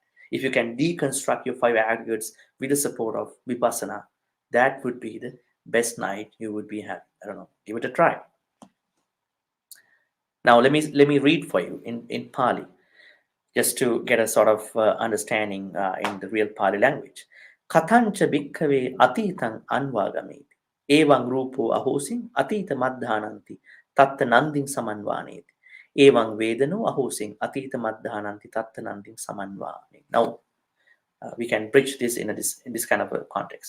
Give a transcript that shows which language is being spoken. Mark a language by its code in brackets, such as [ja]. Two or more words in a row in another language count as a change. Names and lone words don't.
[en] If you can deconstruct your five aggregates with the support of Vipassana, that would be the best night you would be having. I don't know, give it a try. Now let me read for you in Pali, just to get a sort of understanding in the real Pali language. [pi] Kathancha bhikkhave atitang anvagameti. Evang rupo ahosin atita madhananti tatta nanding samanvaneti. Evang vedano ahosin atita madhananti tatta nanding samanvaneti. [en] Now, we can bridge this in this kind of a context.